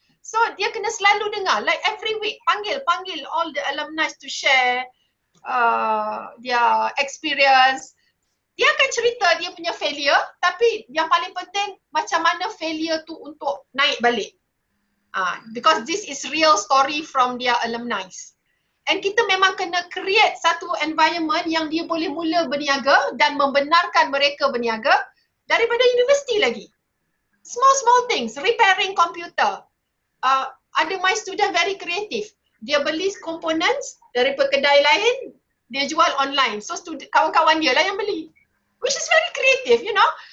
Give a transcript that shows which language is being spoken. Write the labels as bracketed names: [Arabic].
[Malay] So dia kena selalu dengar, [English] like every week [Malay] panggil [English] all the alumni to share their experience. [Malay] Dia akan cerita dia punya failure, tapi yang paling penting macam mana failure tu untuk naik balik. [English] Because this is real story from their alumni. And [Malay] kita memang kena create satu environment yang dia boleh mula berniaga dan membenarkan mereka berniaga daripada universiti lagi. [English] Small things, repairing computer. [Malay] Ada [English] my student very creative. [Malay] Dia beli components dari kedai lain, dia jual online. So kawan-kawan dia lah yang beli. [English] Which is very creative, you know.